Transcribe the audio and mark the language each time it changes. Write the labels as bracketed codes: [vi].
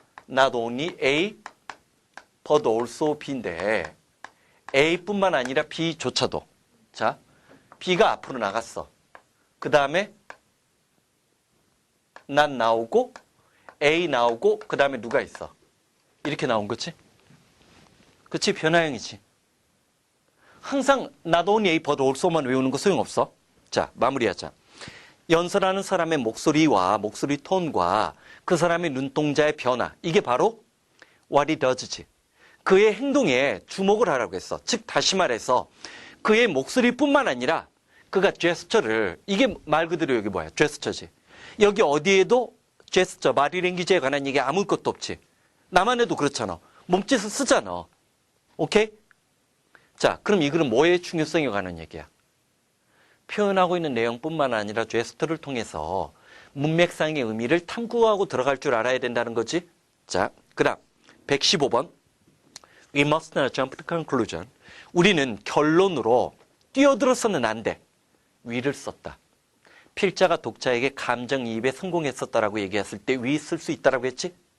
[en] Not only A, but also B [ko] 인데 A뿐만 아니라 B조차도. 자, B가 앞으로 나갔어. 그 다음에 not 나오고 A 나오고 그 다음에 누가 있어? 이렇게 나온 거지? 그치? 변화형이지. 항상 [en] not only A, but also [ko] 만 외우는 거 소용없어. 자, 마무리하자. 연설하는 사람의 목소리와 목소리 톤과 그 사람의 눈동자의 변화, 이게 바로 [en] what he does [ko] 지. 그의 행동에 주목을 하라고 했어. 즉 다시 말해서 그의 목소리뿐만 아니라 그가 제스처를, 이게 말 그대로 여기 뭐야? 제스처지. 여기 어디에도 제스처, 바디랭귀지에 관한 얘기 아무것도 없지. 나만 해도 그렇잖아. 몸짓을 쓰잖아. 오케이? 자, 그럼 이 글은 뭐의 중요성에 관한 얘기야? 표현하고 있는 내용뿐만 아니라 제스처를 통해서 문맥상의 의미를 탐구하고 들어갈 줄 알아야 된다는 거지. 자, 그 다음 115번 [en] We must not jump to conclusion. [ko] 우리는 결론으로 뛰어들어서는 안 돼. we를 썼다. 필자가 독자에게 감정이입에 성공했었다라고 얘기했을 때 we 쓸 수 있다라고 했지?